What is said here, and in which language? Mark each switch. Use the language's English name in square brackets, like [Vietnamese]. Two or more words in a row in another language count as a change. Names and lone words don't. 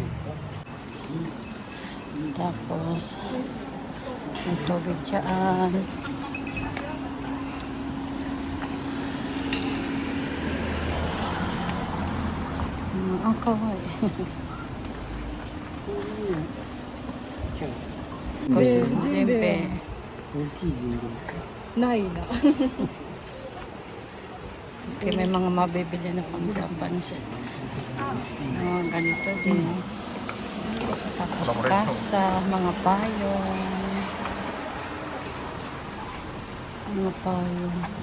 [Filipino] Tapos may tubig dyan. Ang kaway. Kasi siyempre [Japanese] 大きいジンベエ。ないな。 [Filipino] okay, may mga mabibili na pang Japanese. Mga ganito din. Tapos kasa, mga payong. Mga payong.